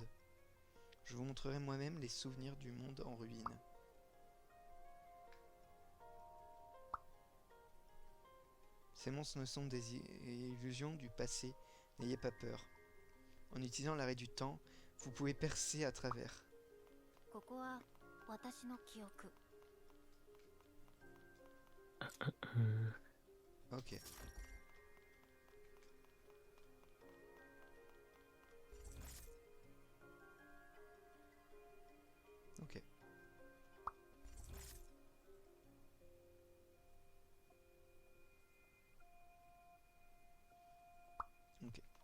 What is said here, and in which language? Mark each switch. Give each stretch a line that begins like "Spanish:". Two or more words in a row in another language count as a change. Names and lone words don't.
French: Je vous montrerai moi-même les souvenirs du monde en ruine. Ces monstres ne sont des illusions du passé, n'ayez pas peur. En utilisant l'arrêt du temps, vous pouvez percer à travers.
Japanese: ここは私の記憶。 Euh,
French: Ok. Ok. Ok.